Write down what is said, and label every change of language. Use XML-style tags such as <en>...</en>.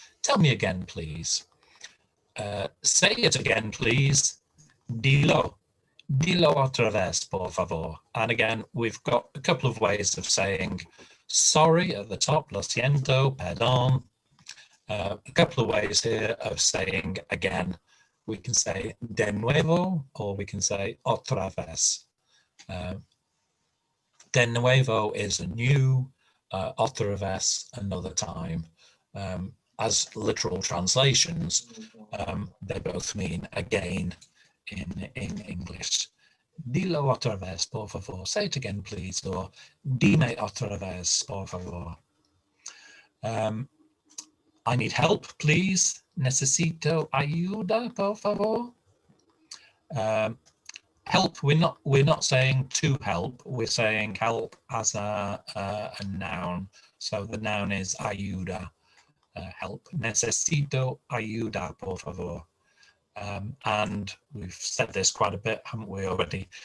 <en>Tell me again, please. Say it again, please.</en> <es>Dilo otra vez, por favor.</es> <en>And again, we've got a couple of ways of saying sorry at the top,</en> <es>lo siento, perdón.</es> <en>A couple of ways here of saying again. We can say de nuevo, or we can say otra vez. De nuevo is a new, otra vez another time. as literal translations, they both mean again in English.</en> <es>Dilo otra vez, por favor.</es> <en>Say it again, please.</en> <es>Or dime otra vez, por favor.</es> <en>I need help, please.</en> <es>Necesito ayuda, por favor.</es> <en>Help. We're not saying to help. We're saying help as a noun. So the noun is ayuda, help.</en> <es>Necesito ayuda, por favor.</es> <en>And we've said this quite a bit, haven't we already?</en>